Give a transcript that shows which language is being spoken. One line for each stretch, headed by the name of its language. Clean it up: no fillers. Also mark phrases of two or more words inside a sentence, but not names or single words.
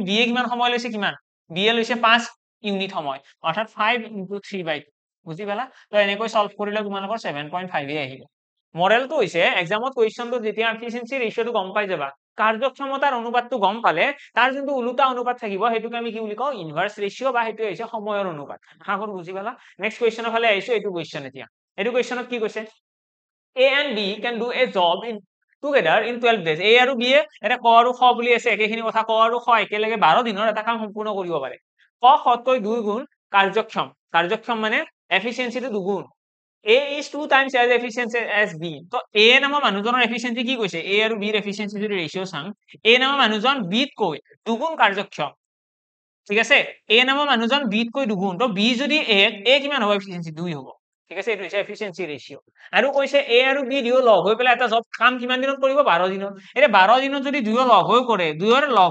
Assamese: b এ কিমান সময় লৈছে কিমান b এ লৈছে 5 ইউনিট সময় অৰ্থাৎ 5 * 3/2 বুজি পালা তো এনেকৈ সলভ কৰিলে তোমালোকৰ 7.5 এ আহিব মডেলটো হৈছে এক্সামত কোৱেশ্চনটো যেতিয়া
English: efficiency ratio
Assamese: গম পাই যাবা কাৰ্যক্ষমতাৰ অনুপাতটো গম পালে তাৰ যোনটো উলুটা অনুপাত থাকিব সেইটোকে আমি কি বুলি কওঁ
English: inverse ratio
Assamese: বা সেইটো হৈছে সময়ৰ অনুপাত আশা কৰো বুজি পালা
English: next question
Assamese: ফালে আহিছো এইটো কোৱেশ্চন এতিয়া এইটো কোৱেশ্চনত কি কৈছে
English: A and B can do a job in together in 12 days.
Assamese: A আৰু B এ এটা ক আৰু খ বুলি আছে একেখিনি কথা ক আৰু খ একেলগে 12 দিনৰ এটা কাম সম্পূৰ্ণ কৰিব পাৰে ক খতকৈ 2 গুণ কাৰ্যক্ষম মানে এফিচিয়েন্সিটো দুগুণ
English: A is 2 times as efficient as B
Assamese: তো A নামৰ মানুহজনৰ এফিচিয়েন্সি কি কৈছে A আৰু B ৰ এফিচিয়েন্সি যদি ৰেশিও চাম A নামৰ মানুহজন B তকৈ দুগুণ কাৰ্যক্ষম ঠিক আছে A নামৰ মানুহজন B তকৈ দুগুণ তো B যদি A কিমান হ'ব এফিচিয়েন্সি 2 হ'ব ঠিক আছে এইটো হৈছে
English: efficiency ratio
Assamese: আৰু কৈছে A আৰু B দুয়ো লগ হৈ পেলাই এটা জব কাম কিমান দিনত কৰিব 12 দিনত এতিয়া 12 দিনত যদি দুয়ো লগ হৈ কৰে দুয়োৰ লগ